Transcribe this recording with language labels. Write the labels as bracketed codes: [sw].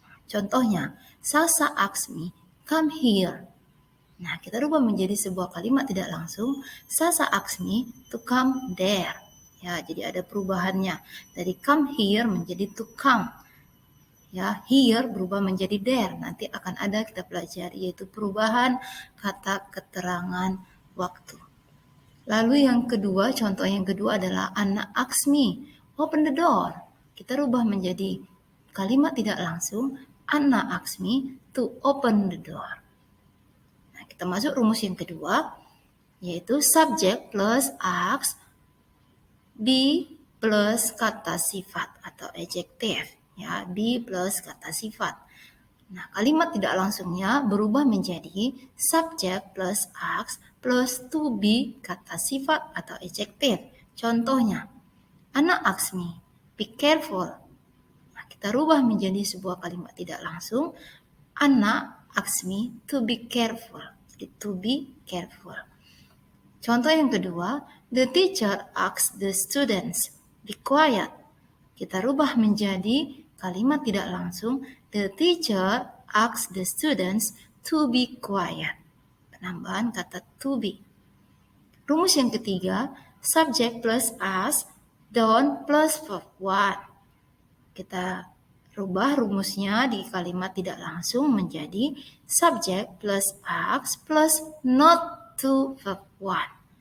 [id] Contohnya, [en] Sasa asked me, come here. [id] Nah, kita rubah menjadi sebuah kalimat tidak langsung. [en] Sasa asked me to come there. [id] Ya, jadi ada perubahannya. Dari [en] come here [id] menjadi [en] to come. [id] Ya, [en] here [id] berubah menjadi [en] there. [id] Nanti akan ada kita pelajari yaitu perubahan kata keterangan waktu. Lalu yang kedua, contoh yang kedua adalah [en] Anna asked me, open the door. [id] Kita rubah menjadi kalimat tidak langsung. [en] Anna asked me to open the door. [id] Nah, kita masuk rumus yang kedua, yaitu [en] subject plus acts be plus [id] kata sifat atau adjective. Ya, [en] be plus [id] kata sifat. Nah, kalimat tidak langsungnya berubah menjadi [en] subject plus acts plus to be [id] kata sifat atau adjective. [en] Contohnya, Anna asked me, be careful. [id] Kita rubah menjadi sebuah kalimat tidak langsung. [en] Anna asked me to be careful. [id] Jadi [en] to be careful. [id] Contoh yang kedua, [en] the teacher asked the students, be quiet. [id] Kita rubah menjadi kalimat tidak langsung. [en] The teacher asked the students to be quiet. [id] Penambahan kata [en] to be. [id] Rumus yang ketiga, [en] subject plus as, don't plus verb one. [id] Kita rubah rumusnya di kalimat tidak langsung menjadi [en] subject plus acts plus not to verb one.